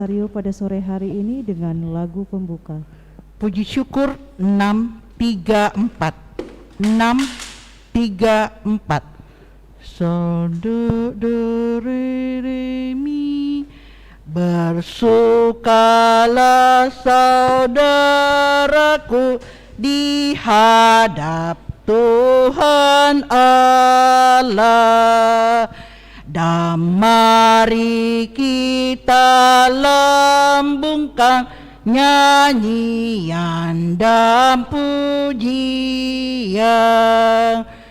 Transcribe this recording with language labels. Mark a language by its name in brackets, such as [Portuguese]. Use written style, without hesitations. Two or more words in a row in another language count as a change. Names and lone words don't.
[Indonesian] Mario pada sore hari ini dengan lagu pembuka. Puji syukur 634. 634. So do re re mi. Bersukalah saudaraku di hadap Tuhan Allah. Dan mari kita lambungkan nyanyian dan pujian.